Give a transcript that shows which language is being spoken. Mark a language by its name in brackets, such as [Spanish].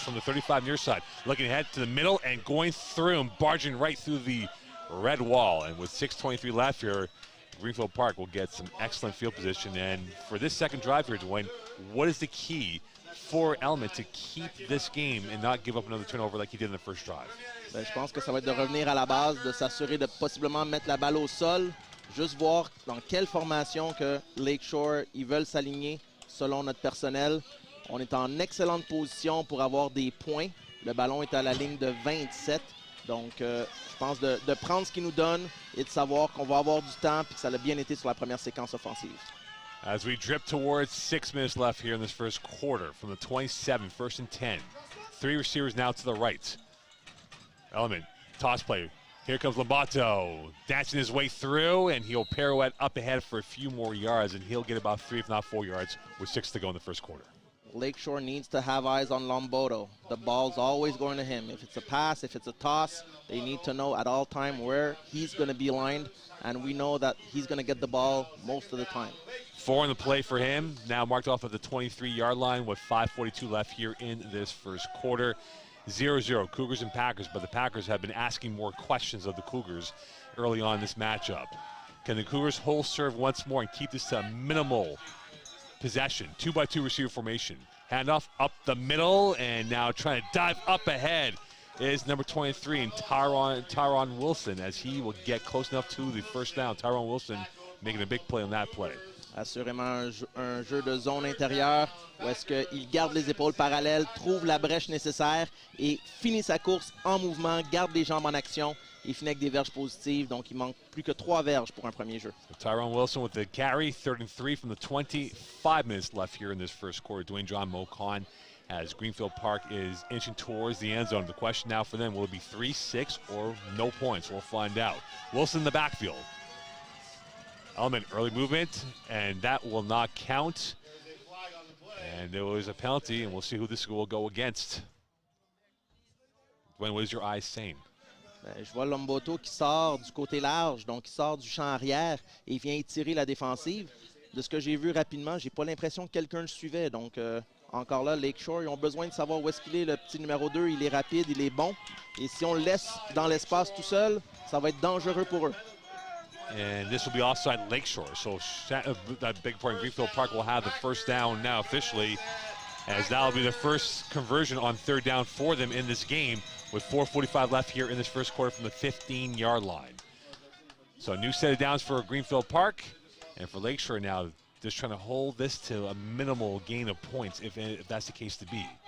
[English] From the 35 near side, looking ahead to the middle and going through and barging right through the red wall. And with 6:23 left here, Greenfield Park will get some excellent field position. And for this second drive here, Dwayne, what is the key for Element to keep this game and not give up another turnover like he did in the first drive? [French] Je pense que ça va être de revenir à la base, de s'assurer de possiblement mettre la balle au sol, juste voir dans quelle formation que Lakeshore ils veulent s'aligner selon notre personnel. On est en excellente position pour avoir des points. Le ballon est à la ligne de 27. Donc, je pense de prendre ce qu'il nous donne et de savoir qu'on va avoir du temps et que ça a bien été sur la première séquence offensive. [English] As we drip towards 6 minutes left here in this first quarter from the 27, 1st and 10. 3 receivers now to the right. Element, toss play. Here comes Lambato, dancing his way through, and he'll pirouette up ahead for a few more yards, and he'll get about 3, if not 4 yards, with 6 to go in the first quarter. Lakeshore needs to have eyes on Lambato. The ball's always going to him. If it's a pass, if it's a toss, they need to know at all time where he's going to be lined, and we know that he's going to get the ball most of the time. 4 in the play for him, now marked off at the 23-yard line with 5:42 left here in this first quarter. 0-0, Cougars and Packers, but the Packers have been asking more questions of the Cougars early on in this matchup. Can the Cougars hold serve once more and keep this to a minimal possession? 2-by-2 receiver formation. Handoff up the middle, and now trying to dive up ahead is number 23 and Tyron Wilson, as he will get close enough to the first down. Tyron Wilson making a big play on that play. [French] Assurément un jeu de zone intérieure où est-ce qu'il garde les épaules parallèles, trouve la brèche nécessaire et finit sa course en mouvement, garde les jambes en action et finit avec des verges positives. Donc, il manque plus que 3 verges pour un premier jeu. [English] So Tyron Wilson with the carry, 3rd and 3 from the 25 minutes left here in this first quarter. Dwayne John Mocon as Greenfield Park is inching towards the end zone. The question now for them, will it be 3, 6, or no points? We'll find out. Wilson in the backfield. Element early movement, and that will not count. And there was a penalty, and we'll see who this will go against. Dwayne, what is your eyes saying? [French] Je vois Lambato qui sort du côté large, donc il sort du champ arrière et il vient étirer la défensive. De ce que j'ai vu rapidement, j'ai pas l'impression que quelqu'un le suivait. Donc, encore là, Lakeshore, ils ont besoin de savoir où est-ce qu'il est. Le petit numéro 2, il est rapide, il est bon. Et si on le laisse dans l'espace tout seul, ça va être dangereux pour eux. [English] And this will be offside Lakeshore. So that big part in Greenfield Park will have the first down now officially, as that will be the first conversion on 3rd down for them in this game with 4:45 left here in this first quarter from the 15-yard line. So a new set of downs for Greenfield Park, and for Lakeshore now just trying to hold this to a minimal gain of points if that's the case to be.